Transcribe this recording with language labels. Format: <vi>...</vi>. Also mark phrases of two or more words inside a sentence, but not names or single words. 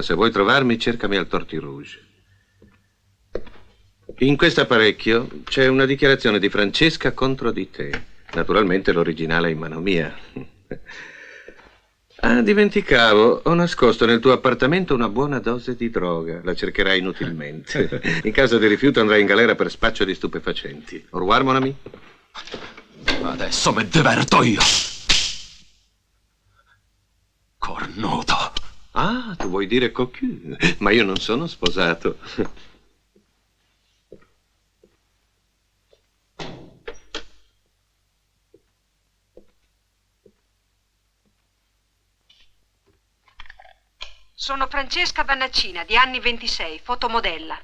<it>Se vuoi trovarmi, cercami al Torti Rouge. In questo apparecchio c'è una dichiarazione di Francesca contro di te. Naturalmente l'originale è in mano mia. Ah, dimenticavo, ho nascosto nel tuo appartamento una buona dose di droga. La cercherai inutilmente. In caso di rifiuto andrai in galera per spaccio di stupefacenti.</it> <fr>Au revoir, mon ami.</fr> <it>Adesso mi diverto io. Cornuto. Ah, tu vuoi dire cocu? Ma io non sono sposato. Sono Francesca Vannaccina, di anni 26, fotomodella.</it>